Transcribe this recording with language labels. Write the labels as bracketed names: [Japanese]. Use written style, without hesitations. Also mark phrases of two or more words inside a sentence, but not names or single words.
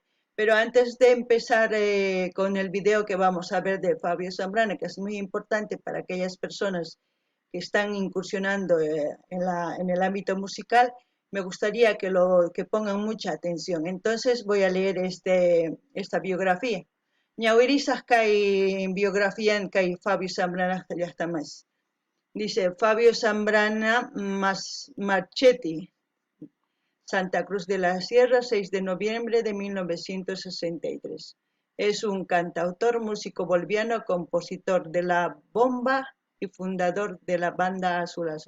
[Spanish] Pero antes de empezar con el video que vamos a ver de Fabio Zambrana, que es muy importante para aquellas personas que están incursionando en el ámbito musical, me gustaría que pongan mucha atención. Entonces voy a leer esta biografía. [Quechua] Ñawirisaq kay biografía kay Fabio Zambrana llaqtamas. [Spanish] Dice Fabio Zambrana Marchetti, Santa Cruz de la Sierra, 6 de noviembre de 1963. Es un cantautor, músico boliviano, compositor de la bomba y fundador de la banda Azul Azul.